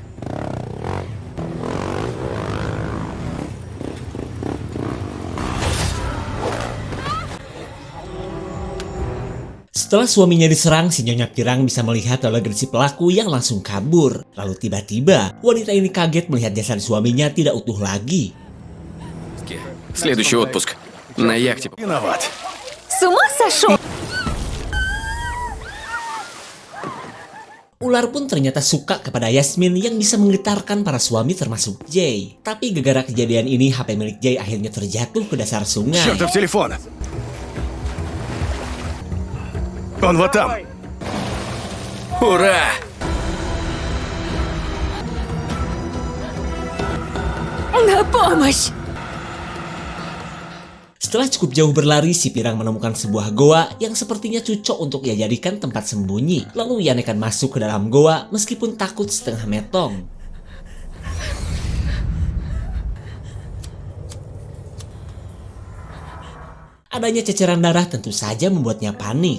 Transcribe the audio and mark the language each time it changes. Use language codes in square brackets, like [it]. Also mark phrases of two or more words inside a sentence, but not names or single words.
[id] Setelah suaminya diserang, si Nyonya Pirang bisa melihat elegan si pelaku yang langsung kabur. Lalu tiba-tiba, wanita ini kaget melihat jasad suaminya tidak utuh lagi. [ru] Следующий отпуск. На яхте. Виноват. С ума сошел? [id] Ular pun ternyata suka kepada Yasmin yang bisa menggetarkan para suami termasuk Jay. Tapi gara-gara kejadian ini, HP milik Jay akhirnya terjatuh ke dasar sungai. [ru] Чертов телефон. Он вот там. Ура! На помощь! [id] Setelah cukup jauh berlari, si Pirang menemukan sebuah goa yang sepertinya cocok untuk ia jadikan tempat sembunyi. Lalu ia nekat masuk ke dalam goa meskipun takut setengah metong. Adanya ceceran darah tentu saja membuatnya panik.